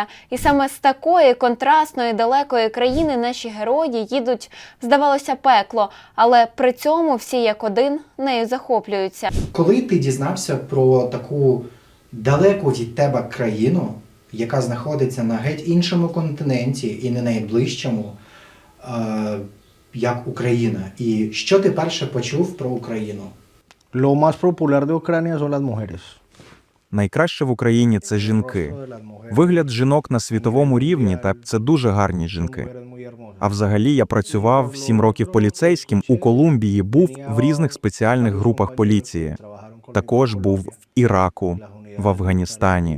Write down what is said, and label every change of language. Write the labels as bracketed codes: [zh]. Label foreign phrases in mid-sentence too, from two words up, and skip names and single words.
[uk] І саме з такої контрастної далекої країни наші герої їдуть, здавалося, пекло, але при цьому всі як один нею захоплюються. Коли ти дізнався про таку далеку від тебе країну, яка знаходиться на геть іншому континенті і не найближчому, як Україна, і що ти перше почув про Україну? [es] Lo más popular de Ucrania son las mujeres. [uk] Найкраще в Україні – це жінки. Вигляд жінок на світовому рівні, та це дуже гарні жінки. А взагалі я працював 7 років поліцейським у Колумбії, був в різних спеціальних групах поліції. Також був в Іраку, в Афганістані.